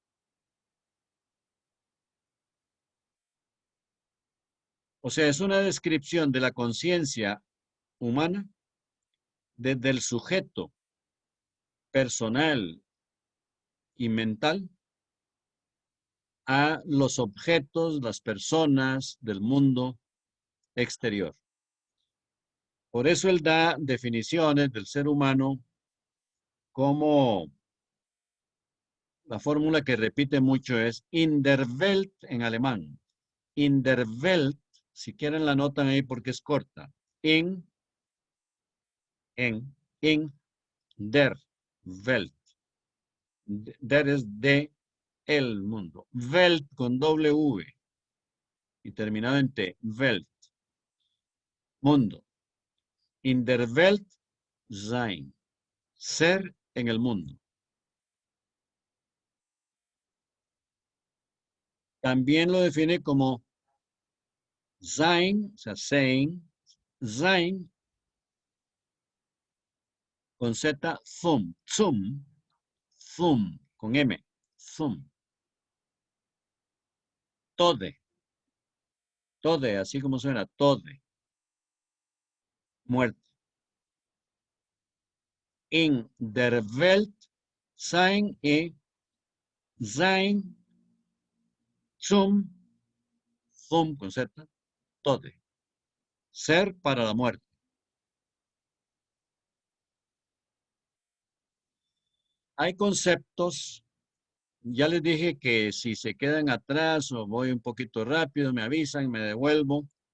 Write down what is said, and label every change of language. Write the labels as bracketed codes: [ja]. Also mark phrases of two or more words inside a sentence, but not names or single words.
[es] O sea, es una descripción de la conciencia humana desde el sujeto personal y mental a los objetos, las personas del mundo exterior. Por eso él da definiciones del ser humano como la fórmula que repite mucho es [de] in der Welt [es] en alemán. [de] In der Welt, [es] si quieren la notan ahí porque es corta. [de] In in der Welt. [es] Der es de el mundo. Welt con doble V y terminado en T. [de] Welt. Mundo. In der Welt sein. [es] Ser en el mundo. También lo define como sein, o sea, [de] sein, sein, [es] con Z, [de] zum, zum, [es] con M, [de] zum. Tode, [es] así como suena, tode. Muerte. [de] In der Welt sein y sein zum [es] con Z, [de] tode. [es] Ser para la muerte. Hay conceptos, ya les dije que si se quedan atrás o voy un poquito rápido, me avisan, me devuelvo.